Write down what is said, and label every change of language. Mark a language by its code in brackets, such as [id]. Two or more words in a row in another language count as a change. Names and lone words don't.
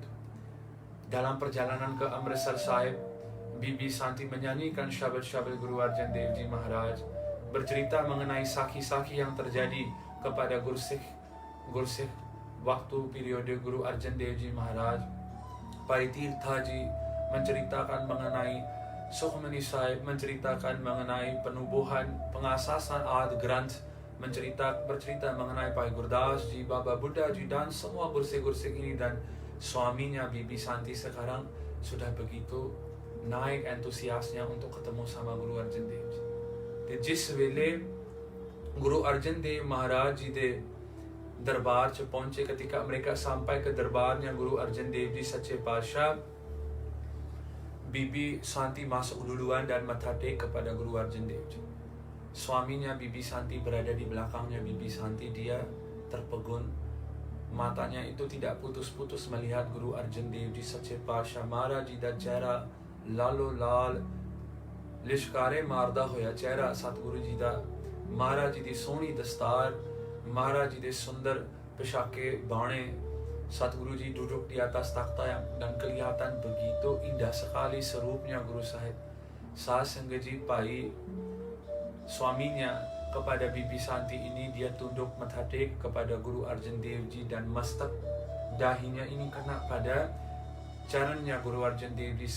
[ms] Dalam perjalanan ke Amritsar Sahib, Bibi Santi menyanyikan syabad-syabad Guru Arjan Dev Ji Maharaj, bercerita mengenai sakhi-sakhi yang terjadi kepada Gursikh waktu periode Guru Arjan Dev Ji Maharaj. Pai Tirtha Ji menceritakan mengenai Sukhmani Sahib menceritakan mengenai penubuhan, pengasasan Adi Granth, bercerita mengenai Bhai Gurdas Ji, Baba Buddha Ji, dan semua gursik-gursik ini. Dan suaminya Bibi Santi sekarang sudah begitu naik antusiasnya untuk ketemu sama Guru Arjan Dev Ji. [pa] ਤੇ ਜਿਸ ਵੇਲੇ Guru Arjan Dev Maharaj Ji ਦੇ ਦਰਬਾਰ 'ਚ ਪਹੁੰਚੇ, [ms] ketika mereka sampai ke darbarnya Guru Arjan Dev Ji Sache Patsha, Bibi Santi masuk duluan dan matatek kepada Guru Arjan Dev Ji. Suaminya Bibi Santi berada di belakangnya Bibi Santi, dia terpegun, matanya itu tidak putus-putus melihat Guru Arjan Dev Ji Sache Patsha Maharaj Ji [pa] ਦਾ ਚਿਹਰਾ ਲਾਲੋ ਲਾਲ ਲਿਸ਼ਕਾਰੇ ਮਾਰਦਾ ਹੋਇਆ ਚਿਹਰਾ, ਸਤਿਗੁਰੂ ਜੀ ਦਾ, ਮਹਾਰਾਜ ਜੀ ਦੀ ਸੋਹਣੀ ਦਸਤਾਰ, ਮਹਾਰਾਜ ਜੀ ਦੇ ਸੁੰਦਰ ਪੋਸ਼ਾਕੇ ਬਾਣੇ, [ms] Satguru Ji duduk di atas takhta dan kelihatan begitu indah sekali serupnya Guru Sahib. Sasenggaji Pai, suaminya kepada Bibi Santi ini, dia tunduk matatek kepada Guru Arjan Dev Ji dan mastak dahinya ini kena pada carannya Guru Arjan Dev Ji.